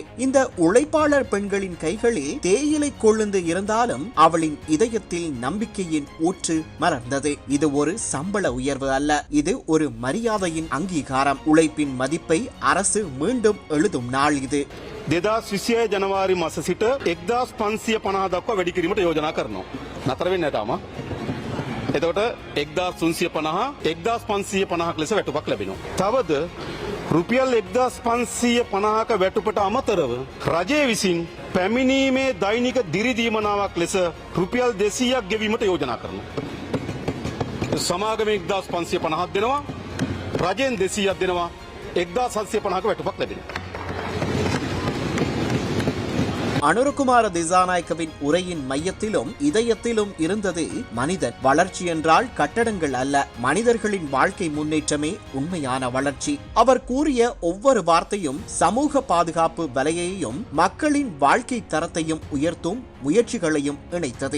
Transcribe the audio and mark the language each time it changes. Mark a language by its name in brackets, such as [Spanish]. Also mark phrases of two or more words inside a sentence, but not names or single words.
[Tamil] இந்த உழைப்பாளர் பெண்களின் கைகளில் தேயிலை கொழுந்து இருந்தாலும் அவளின் இதயத்தில் நம்பிக்கையின் ஊற்று மலர்ந்தது. இது ஒரு சம்பள உயர்வு அல்ல, இது ஒரு மரியாதையின் அங்கீகாரம். உழைப்பின் மதிப்பை அரசு மீண்டும் எழுதும் நாள் இது. [Sinhala] 2020 ජනවාරි මාස සිට 1550 දක්වා වැඩි කිරීමට යෝජනා කරනවා. නතර වෙන්නේ නැහැ තාම. එතකොට 1350 1550ක ලෙස වැටුපක් ලැබෙනවා. තවද රුපියල් 1550ක වැටුපට අමතරව රජය විසින් පැමිණීමේ දෛනික දිරි දීමනාවක් ලෙස රුපියල් 200ක් ගෙවීමට යෝජනා කරනවා. සමාගමේ 1550ක් දෙනවා, රජයෙන් 200ක් දෙනවා, 1750ක වැටුපක් ලැබෙනවා. [Tamil] அனுரகுமார திசாநாயக்கவின் உரையின் மையத்திலும் இதயத்திலும் இருந்தது மனிதன். வளர்ச்சி என்றால் கட்டடங்கள் அல்ல, மனிதர்களின் வாழ்க்கை முன்னேற்றமே உண்மையான வளர்ச்சி. அவர் கூறிய ஒவ்வொரு வார்த்தையும் சமூக பாதுகாப்பு வலையையும் மக்களின் வாழ்க்கை தரத்தையும் உயர்த்தும் முயற்சிகளையும் இணைத்தது.